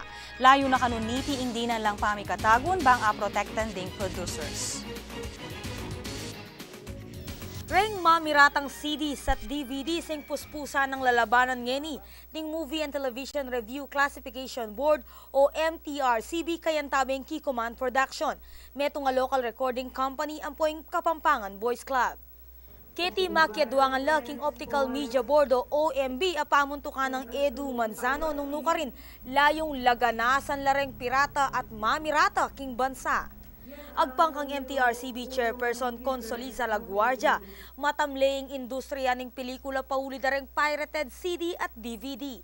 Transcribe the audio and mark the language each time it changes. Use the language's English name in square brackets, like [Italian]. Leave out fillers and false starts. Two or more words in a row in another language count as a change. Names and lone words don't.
[Pampanga] Layo na kanuniti hindi na lang pamikatagon bang protektan ding producers. Reng mamiratang CDs at DVDs ang puspusa ng lalabanan ngeni ng Movie and Television Review Classification Board o MTRCB kayantabing Kikoman Production. Metong nga local recording company ang poing Kapampangan Boys Club. Keti makiadwangan laking Optical Media Board o OMB apamuntukan ng Edu Manzano nung nukarin layong laganasan lareng pirata at mamirata king bansa. Agpangkang MTRCB Chairperson Consoliza Laguardia, matamleing industriya ng pelikula pauli dareng pirated CD at DVD.